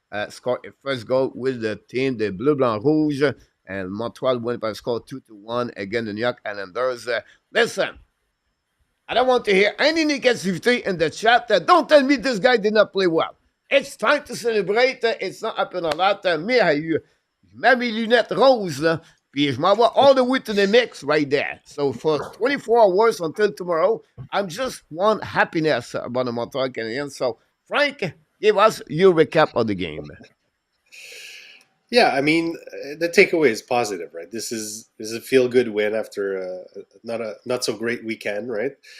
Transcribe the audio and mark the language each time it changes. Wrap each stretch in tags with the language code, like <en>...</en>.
<en>Scored a first goal with the team, the Bleu Blanc Rouge. And Montreal went by score 2-1 against the New York Islanders. Listen, I don't want to hear any negativity in the chat. Don't tell me this guy did not play well. It's time to celebrate. It's not happened a lot.</en> <fr>Mais je mets mes lunettes roses, là, puis je m'en vais</fr> <en>all the way to the mix right there. So for 24 hours until tomorrow, I'm just one happiness about the Montreal Canadiens. So, Frank, give us your recap of the game. Yeah, I mean, the takeaway is positive, right? This is a feel good win after a not so great weekend, right?</en>